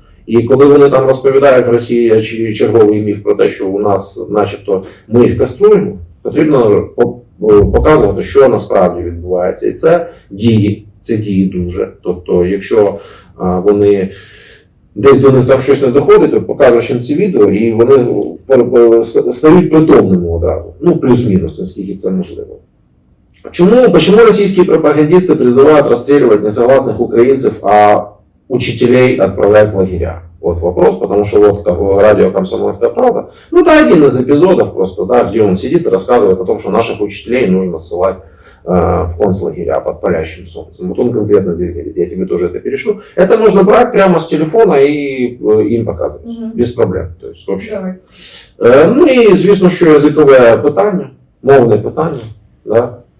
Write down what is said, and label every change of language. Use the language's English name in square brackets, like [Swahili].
[Ukrainian] І коли вони там розповідають в Росії черговий міф про те, що у нас начебто ми їх каструємо, потрібно показувати, що насправді відбувається. І це дії дуже. Тобто, якщо вони десь до них там щось не доходить, то показуєш їм ці відео, і вони стають притомними одразу. Ну, плюс-мінус, наскільки це можливо. [Russian] Почему российские пропагандисты призывают расстреливать несогласных украинцев, а учителей отправлять в лагеря? Вот вопрос, потому что вот как радио «Комсомольская правда», ну это один из эпизодов просто, да, где он сидит и рассказывает о том, что наших учителей нужно ссылать в концлагеря под палящим солнцем. Вот он конкретно здесь говорит, я тебе тоже это перешлю. Это нужно брать прямо с телефона и им показывать, без проблем. То есть, вообще. [Ukrainian] Ну і звісно, що язикове питання, мовне питання, да.